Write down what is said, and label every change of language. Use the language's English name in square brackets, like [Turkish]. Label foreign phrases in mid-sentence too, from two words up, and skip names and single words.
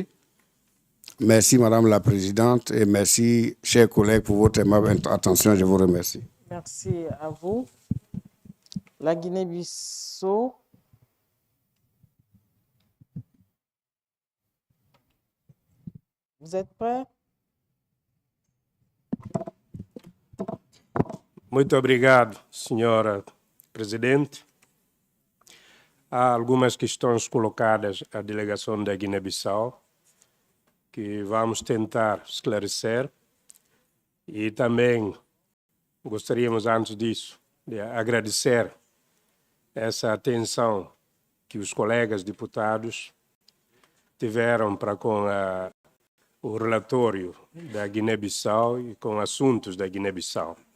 [French] Merci, Madame la Présidente, et merci, chers collègues, pour votre aimable attention. Je vous remercie. Merci à vous. La Guinée-Bissau. Vous êtes prêts? [Portuguese] Muito obrigado, senhora Presidente. Há algumas questões colocadas à delegação da Guiné-Bissau que vamos tentar esclarecer e também gostaríamos, antes disso, de agradecer essa atenção que os colegas deputados tiveram para com o relatório da Guiné-Bissau e com assuntos da Guiné-Bissau.